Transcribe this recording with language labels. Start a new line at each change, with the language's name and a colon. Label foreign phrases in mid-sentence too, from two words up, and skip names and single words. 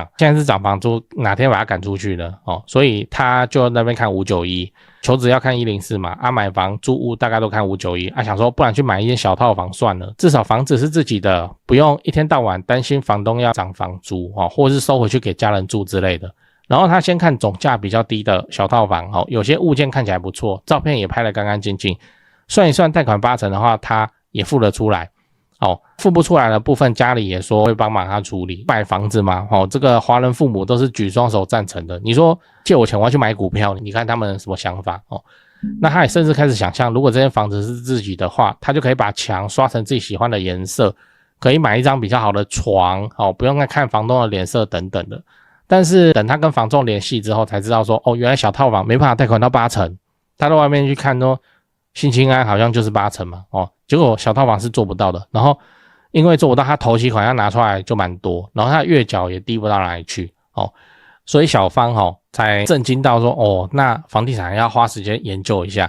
Chinese: 現在是漲房租，哪天把他趕出去呢？所以他就在那邊看591，求職要看104嘛，買房租屋大概都看591，想說不然去買一間小套房算了，至少房子是自己的，不用一天到晚擔心房東要漲房租或者是收回去給家人住之類的。然後他先看總價比較低的小套房有些物件看起來不錯，照片也拍得乾乾淨淨，算一算貸款80%的話他也付得出來。付不出來的部分家裡也說會幫忙他處理。買房子嘛這個華人父母都是舉雙手贊成的，你說借我錢我要去買股票，你看他們什麼想法那他也甚至開始想象，如果這間房子是自己的话，他就可以把牆刷成自己喜歡的顏色，可以買一張比较好的床不用再看房東的臉色等等的。但是等他跟房仲聯繫之後才知道說原來小套房沒辦法貸款到80%，他到外面去看說新青安好像就是80%嘛結果小套房是做不到的，然後因為做不到，他头期款要拿出來就蠻多，然後他月繳也低不到哪裡去所以小芳才震驚到說那房地產要花時間研究一下。